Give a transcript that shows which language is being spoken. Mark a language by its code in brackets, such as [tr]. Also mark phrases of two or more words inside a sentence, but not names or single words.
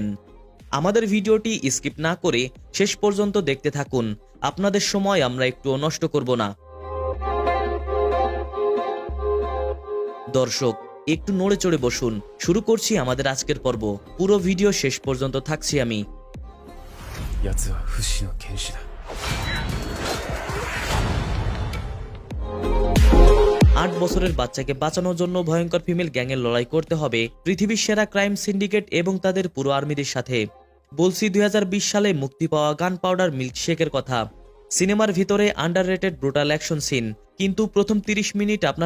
[bn] আমাদের ভিডিওটি স্কিপ না করে শেষ পর্যন্ত দেখতে থাকুন। আপনাদের সময় আমরা একটুও নষ্ট করব না। দর্শক, একটু নড়ে চড়ে বসুন। শুরু করছি আমাদের আজকের পর্ব। পুরো ভিডিও শেষ পর্যন্ত থাকছি আমি। [ja] 奴は不死の剣士だ。 [bn] 8 বছরের বাচ্চাকে বাঁচানোর জন্য ভয়ঙ্কর [en] female gang [bn] লড়াই করতে হবে পৃথিবীর সেরা ক্রাইম সিন্ডিকেট এবং তাদের পুরো আর্মিদের সাথে। বলছি 2020 সালে মুক্তি পাওয়া গান পাউডার মিল্কশেকের কথা। সিনেমার ভিতরে [en] underrated brutal action scene, [bn] কিন্তু প্রথম 30 মিনিট আপনার